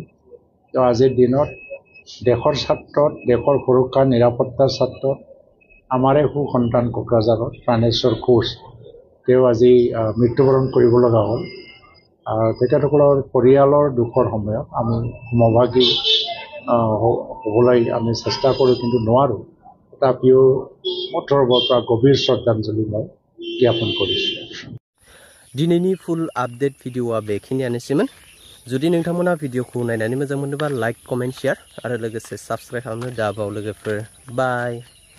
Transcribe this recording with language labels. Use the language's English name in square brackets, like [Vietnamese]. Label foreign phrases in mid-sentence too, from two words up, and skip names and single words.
[Assamese] তো আজিৰ দিনত দেশৰ ছাত্ৰত দেশৰ সুৰক্ষা নিৰাপত্তাৰ ছাত্ৰত আমাৰে সুসন্তান কোকৰাঝাৰৰ প্ৰাণেশ্বৰ কোচ তেওঁ আজি মৃত্যুবৰণ কৰিব লগা হ'ল। তেখেতসকলৰ পৰিয়ালৰ দুখৰ সময়ত আমি সমভাগী হ'বলৈ আমি চেষ্টা কৰোঁ কিন্তু নোৱাৰোঁ। তাপিও মঠৰৰ পৰা গভীৰ শ্ৰদ্ধাঞ্জলি মই জ্ঞাপন কৰিছোঁ [Bodo] दिनैनि [English] full update [Bodo] भिडिअआ बेखिनियानोसैमोन जुदि नोंथांमोना भिडिअखौ नायनानै मोजां मोनोबा [English] like comment share [Bodo] आरो लोगोसे साबस्क्राइब खालामनो दाबाव लोगोफोर बाय